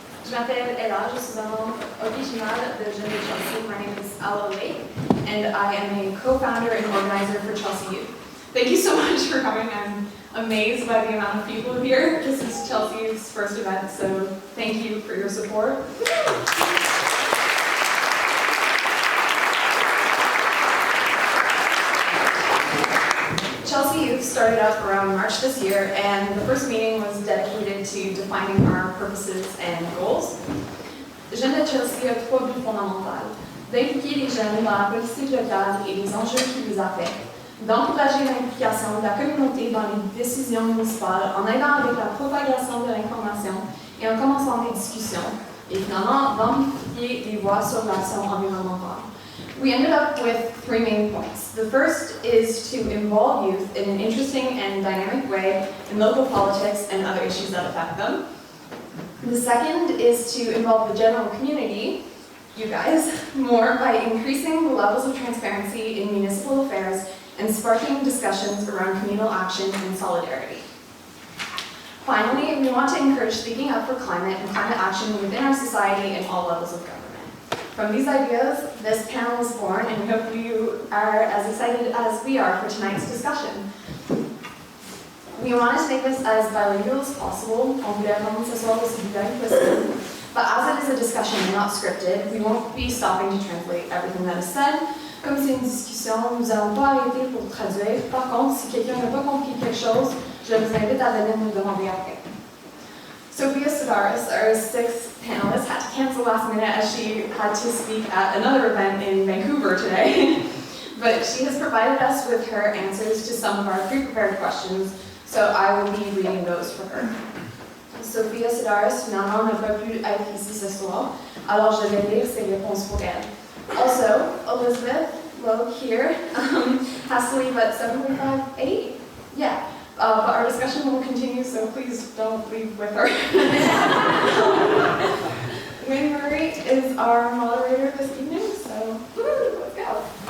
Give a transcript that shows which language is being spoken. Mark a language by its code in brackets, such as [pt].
[fr] Je m'appelle Ella, je suis un membre original de Jeunes de Chelsea. [en] My name is Ella Lake, and I am a co-founder and organizer for Chelsea Youth. Thank you so much for coming. I'm amazed by the amount of people here. This is Chelsea's first event, so thank you for your support. Chelsea Youth started up around March this year, and the first meeting was dedicated to defining our purposes and goals. [fr] Jeunes de Chelsea a trois buts fondamentaux: d'impliquer les jeunes dans la politique locale et les enjeux qui les affectent, d'encourager l'implication de la communauté dans les décisions municipales en aidant avec la propagation de l'information et en commençant des discussions, et finalement d'amplifier les voix sur l'action environnementale. [en] We ended up with three main points. The first is to involve youth in an interesting and dynamic way in local politics and other issues that affect them. The second is to involve the general community, you guys, more by increasing the levels of transparency in municipal affairs and sparking discussions around communal action and solidarity. Finally, we want to encourage speaking up for climate and climate action within our society and all levels of government. From these ideas, this panel was born, and we hope you are as excited as we are for tonight's discussion. We wanted to make this as bilingual as possible, [fr] on voulait rendre ce soir aussi bilingue possible. [en] But as it is a discussion and not scripted, we won't be stopping to translate everything that is said. [fr] Comme c'est une discussion, nous n'allons pas arrêter pour traduire. Par contre, si quelqu'un n'a pas compris quelque chose, je vous invite à venir nous demander après. [en] Sophia Sidaris, our sixth panelist, had to cancel last minute as she had to speak at another event in Vancouver today. But she has provided us with her answers to some of our pre-prepared questions, so I will be reading those for her. [fr] Sophia Sidaris, finalement, n'a pas pu être ici ce soir, alors je vais lire ses réponses pour elle. [en] Also, Elizabeth Lowe here has to leave at 7:45, Yeah. But our discussion will continue, so please don't leave with her. Wayne Murray is our moderator this evening, so let's go.